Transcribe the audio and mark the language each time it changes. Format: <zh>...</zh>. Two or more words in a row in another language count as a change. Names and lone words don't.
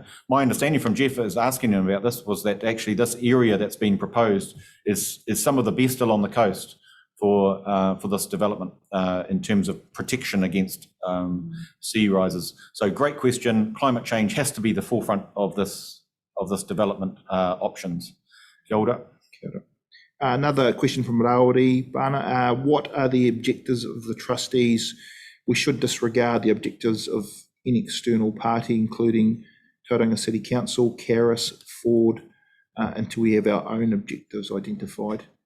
<en>My understanding from Jeff is asking him about this was that actually this area that's been proposed is some of the best along the coast for this development in terms of protection against sea rises. So great question. Climate change has to be the forefront of this development options.</en> <mi>Kia ora. Kia ora.</mi> <en>Another question from Rawiri Bana. What are the objectives of the trustees? We should disregard the objectives of any external party, including Tauranga City Council, Caris, Ford, until we have our own objectives identified.</en>